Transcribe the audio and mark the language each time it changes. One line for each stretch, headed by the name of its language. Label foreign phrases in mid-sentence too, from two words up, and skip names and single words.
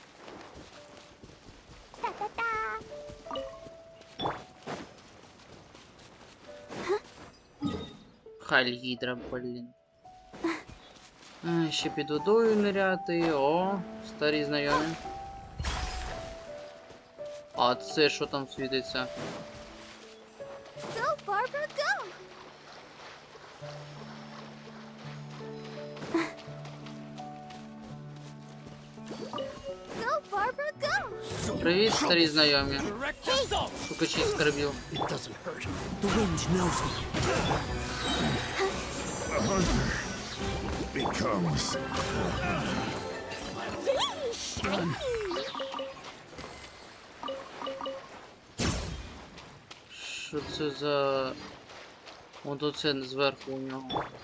Ukrainian: Халь гідра, блін. Ще під водою ниряти. О, старі знайомі. А це що там світиться?
English: Go, Barbara, go! Go, Barbara, go!
Ukrainian: Привіт, старі знайомі. Шукачі скарбів.
English: The wind knows me. The hunter becomes
Ukrainian: Що це за... От оце зверху у нього.